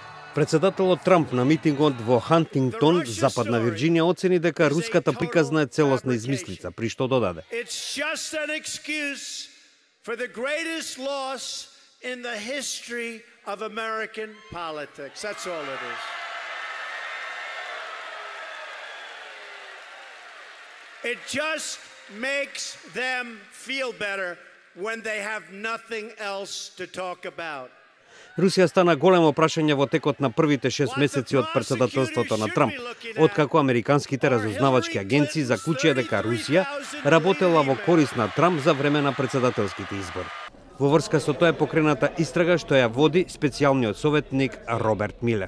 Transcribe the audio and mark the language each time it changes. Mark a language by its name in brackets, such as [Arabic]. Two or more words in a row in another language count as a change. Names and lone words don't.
[Macedonian] Председателот Трамп на митингот во Хантингтон, Западна Вирџинија, оцени дека руската приказна е целосна измислица, при што додаде: [English] It's just an excuse for the greatest loss in the history of American politics. That's all it is. It just makes them feel better when they have nothing else to talk about. [Macedonian] Русија стана големо прашање во текот на првите 6 месеци од председателството на Трамп, откако американските разузнавачки агенции заклучија дека Русија работела во корист на Трамп за време на председателските избори. Во врска со тоа е покрената истрага што ја води специјалниот советник Роберт Милер.